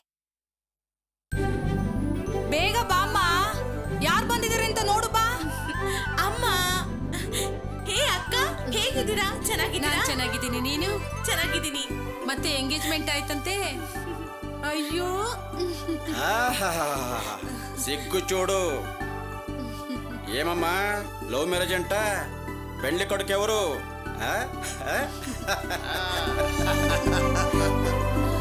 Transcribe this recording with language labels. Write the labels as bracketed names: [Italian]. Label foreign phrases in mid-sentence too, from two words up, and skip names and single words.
[Kannada] ಬೇಗ ಬಾಮ್ಮ, ಯಾರು ಬಂದಿದ್ದಾರೆ ಅಂತ ನೋಡು ಬಾ. ಅಮ್ಮ, ಹೇ ಅಕ್ಕ, ಹೇಗಿದ್ದೀರಾ? ಚೆನ್ನಾಗಿದ್ದೀರಾ? ನಾನ್ ಚೆನ್ನಾಗಿದ್ದೀನಿ, ನೀನು? ಚೆನ್ನಾಗಿದ್ದೀನಿ. ಮತ್ತೆ ಎಂಗೇಜ್ಮೆಂಟ್ ಆಯ್ತಂತೆ? ಅಯ್ಯೋ, [Telugu] సిగ్గు చూడు. ఏమమ్మా, [English] love marriage [Telugu] అంట? పెళ్లి కొడుకు ఎవరు?